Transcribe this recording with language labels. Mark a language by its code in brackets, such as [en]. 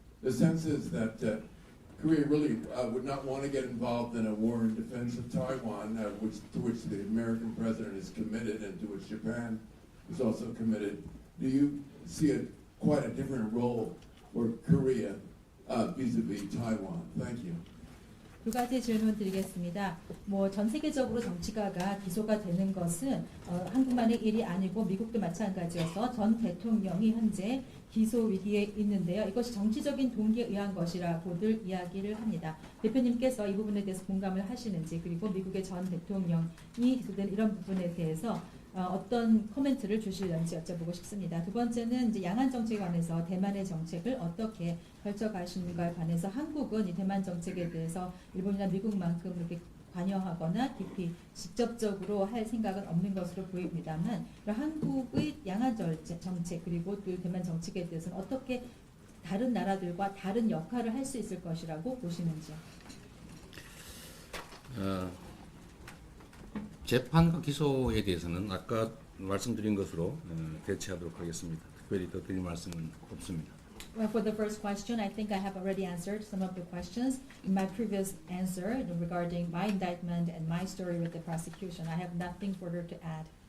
[en] The sense is that Korea really would not want to get involved in a war in defense of Taiwan, to which the American president is committed and to which Japan is also committed. Do you see quite a different role for Korea vis-a-vis Taiwan? Thank you. [ko] 두 가지 질문 드리겠습니다. 전 세계적으로 정치가가 기소가 되는 것은 한국만의 일이 아니고 미국도 마찬가지여서 전 대통령이 현재 기소 위기에 있는데요. 이것이 정치적인 동기에 의한 것이라고들 이야기를 합니다. 대표님께서 이 부분에 대해서 공감을 하시는지, 그리고 미국의 전 대통령이 기소된 이런 부분에 대해서 어떤 코멘트를 주실는지 여쭤보고 싶습니다. 두 번째는 이제 양안 정책에 관해서 대만의 정책을 어떻게 펼쳐가시는가에 관해서 한국은 이 대만 정책에 대해서 일본이나 미국만큼 이렇게 관여하거나 깊이 직접적으로 할 생각은 없는 것으로 보입니다만, 한국의 양안 정책 그리고 또 대만 정책에 대해서는 어떻게 다른 나라들과 다른 역할을 할 수 있을 것이라고 보시는지요? 재판과 기소에 대해서는 아까 말씀드린 것으로 대체하도록 하겠습니다. 특별히 더 드릴 말씀은 없습니다. [en] Well, for the first question, I think I have already answered some of the questions in my previous answer regarding my indictment and my story with the prosecution. I have nothing further to add.